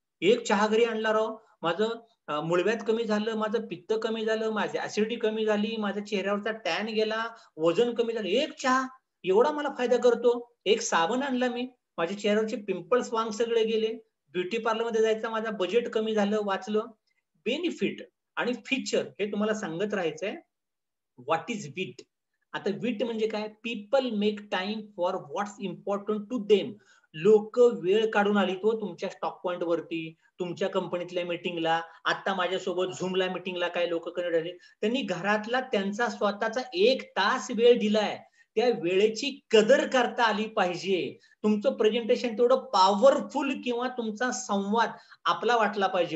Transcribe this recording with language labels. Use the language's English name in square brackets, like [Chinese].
[Marathi] एक चहा घरी आणला राव, माझं मुळव्याध कमी झालं, माझं पित्त कमी झालं, माझी ऍसिडिटी कमी झाली, माझ्या चेहऱ्यावरचा टॅन गेला, वजन कमी झालं. एक चहा एवढा मला फायदा करतो. एक साबण आणला मी, माझ्या चेहऱ्यावरचे पिंपल्स वांग सगळे गेले. ब्युटी पार्लर मध्ये जायचं, माझं बजेट कमी झालं, वाचलं. बेनिफिट आणि फीचर हे तुम्हाला सांगत राहायचंय. [English] What is wit? [Marathi] आता विट म्हणजे काय? [English] People make time for what's important to them. [Marathi] लोक वेळ काढून आली तो तुमच्या स्टॉक पॉइंट वरती, तुमच्या कंपनीतल्या मीटिंगला. आता माझ्यासोबत झूमला मीटिंगला काय लोक कनेक्ट झाले, त्यांनी घरातला त्यांचा स्वतःचा 1 तास वेळ दिलाय. त्या वेळेची कदर करता आली पाहिजे. तुमचं प्रेझेंटेशन तेवढं पॉवरफुल किंवा तुमचा संवाद आपला वाटला पाहिजे.